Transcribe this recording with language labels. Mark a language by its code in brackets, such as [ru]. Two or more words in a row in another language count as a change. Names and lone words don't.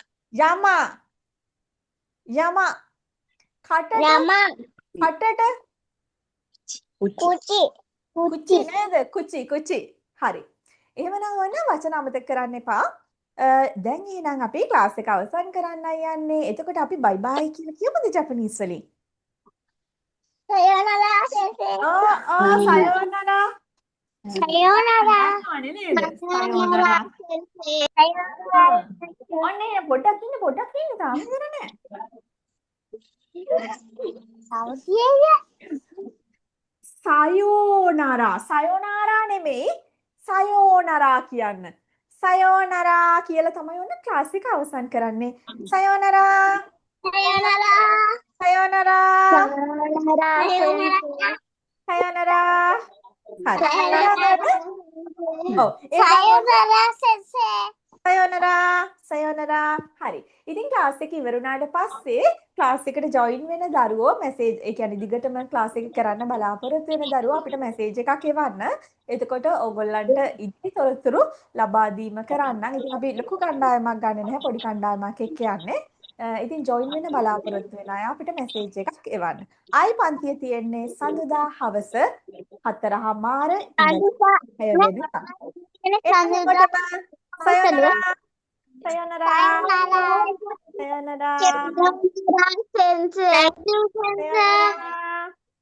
[si] යම කටට [ja] 山。口. [si] කුචි නේද? කුචි. හරි. එහෙමනම් ඔන්න වචන අමතක කරන්න එපා. දැන් එහෙනම් අපි ක්ලාස් එක අවසන් කරන්නයි යන්නේ. එතකොට අපි [en] bye bye [si] කියලා කියමුද ජපනීස් වලින්? [ja] さようなら、先生. [si] සයෝනරා. Sayonara. අනේ නේද? සයෝනරා. [ja] 先生。さようなら. [si] ඔන්නේ පොඩ්ඩක් ඉන්න තාම ඉවර නෑ. Saudiya. සයෝනාරා නෙමෙයි සයෝනරා කියන්න. සයෝනරා කියලා තමයි ඔන්න ක්ලාස් එක අවසන් කරන්නේ. සයෝනරා. Sayonara. සයෝනරා. Sayonara. හරි. ඔව්. [ja] さようなら、先生. [si] සයෝනරා. හරි. ඉතින් ක්ලාස් එක ඉවර වුණාට පස්සේ ක්ලාස් එකට ජොයින් වෙන දරුවෝ මැසේජ් ඒ කියන්නේ දිගටම ක්ලාස් එක කරන්න බලාපොරොත්තු වෙන දරුවෝ අපිට මැසේජ් එකක් එවන්න. එතකොට ඕගොල්ලන්ට ඉදිරි තොරතුරු ලබා දීම කරන්න. ඉතින් අපි ලොකු කණ්ඩායමක් ගන්න නැහැ. පොඩි කණ්ඩායමක් එක්ක යන්නේ. ඉතින් ජොයින් වෙන්න බලාපොරොත්තු වෙන අය අපිට මැසේජ් එකක් එවන්න. ආයි පන්තිය තියෙන්නේ සඳුදා හවස 4:00 ඉඳලා 6 වෙනිදා. Sayonara. Sayonara. Sayonara. Sensei. [en] Thank you, sensei. Sayonara.